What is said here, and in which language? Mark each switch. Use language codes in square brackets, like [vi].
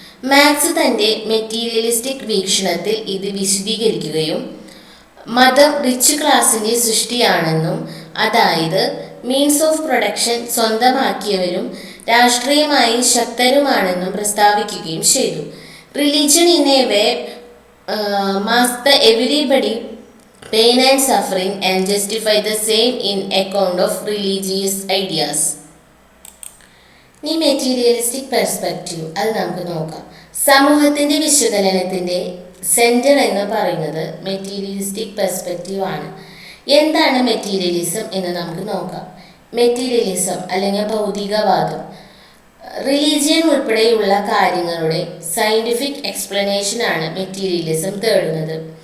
[ml] Max തൻ്റെ materialistic വീക്ഷണത്തിൽ ഇത് വിശദീകരിക്കുകയും മതം റിച്ച് ക്ലാസിൻ്റെ സൃഷ്ടിയാണെന്നും അതായത് മീൻസ് ഓഫ് പ്രൊഡക്ഷൻ സ്വന്തമാക്കിയവരും രാഷ്ട്രീയമായി ശക്തരുമാണെന്നും പ്രസ്താവിക്കുകയും ചെയ്തു. [en] Religion in a way mask the everybody pain and suffering and justify the same in account of religious ideas. [ml] ഈ മെറ്റീരിയലിസ്റ്റിക് പെർസ്പെക്റ്റീവ് അത് നമുക്ക് നോക്കാം. സമൂഹത്തിൻ്റെ വിശകലനത്തിൻ്റെ സെൻറ്റർ എന്ന് പറയുന്നത് മെറ്റീരിയലിസ്റ്റിക് പെർസ്പെക്റ്റീവ് ആണ്. എന്താണ് മെറ്റീരിയലിസം എന്ന് നമുക്ക് നോക്കാം. മെറ്റീരിയലിസം അല്ലെങ്കിൽ ഭൗതികവാദം റിലീജിയൻ ഉൾപ്പെടെയുള്ള കാര്യങ്ങളുടെ സയൻറ്റിഫിക് എക്സ്പ്ലനേഷനാണ് മെറ്റീരിയലിസം തേടുന്നത്.